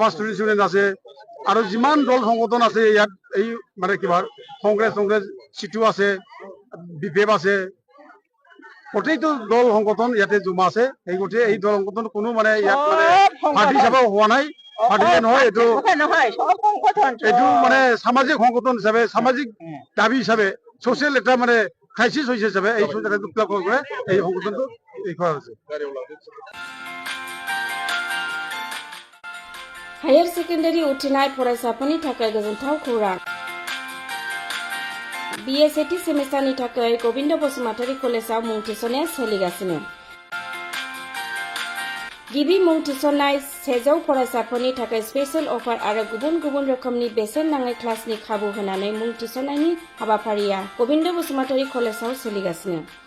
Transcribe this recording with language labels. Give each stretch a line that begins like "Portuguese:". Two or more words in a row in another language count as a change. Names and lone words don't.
English: student union
Assamese: আছে আৰু যিমান দল সংগঠন আছে ইয়াত এই মানে কিবা কংগ্ৰেছ চিটু আছে বিপেপ আছে প্ৰত্যেকটো দল সংগঠন ইয়াতে জমা আছে এই গতিকে এই দল সংগঠন কোনো মানে ইয়াত মানে পাৰ্টি হিচাপে হোৱা নাই পাৰ্টি নহয় এইটো মানে সামাজিক সংগঠন হিচাপে সামাজিক দাবী হিচাপে ছ'চিয়েল এটা মানে ক্ৰাইচিছ হৈছে হিচাপে এই এই সংগঠনটো এই কৰা হৈছে
English: higher secondary
Bodo: उथ्रिनाय फरायसाफोरनि थाखाय गोजोनथाव खौरां BA सेथि सेमिस्टारनि थाखाय गबिन्द बसुमतारी कलेजाव मुं थिसननाया सोलिगासिनो गिबि मुं थिसननाय 100 फरायसाफोरनि थाखाय
English: special offer
Bodo: आरो गुबुन गुबुन रोखोमनि बेसेन नाङै क्लासनि खाबु होनानै मुं थिसननायनि हाबाफारिया गबिन्द बसुमतारी कलेजाव सोलिगासिनो